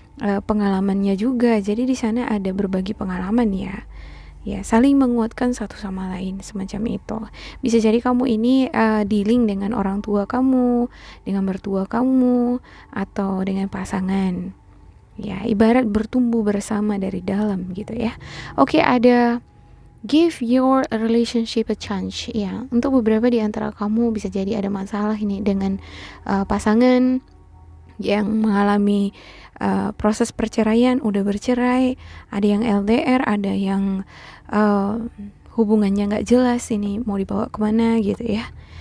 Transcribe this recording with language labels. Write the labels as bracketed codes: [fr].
[id] pengalamannya juga. Jadi di sana ada berbagi pengalaman ya. Ya, saling menguatkan satu sama lain semacam itu. Bisa jadi kamu ini dealing dengan orang tua kamu, dengan mertua kamu, atau dengan pasangan. Ya, ibarat bertumbuh bersama dari dalam gitu ya. Oke, ada [en] give your relationship a chance. [id] Ya, untuk beberapa di antara kamu bisa jadi ada masalah ini dengan pasangan yang mengalami proses perceraian, udah bercerai, ada yang LDR, ada yang hubungannya nggak jelas ini mau dibawa kemana gitu ya.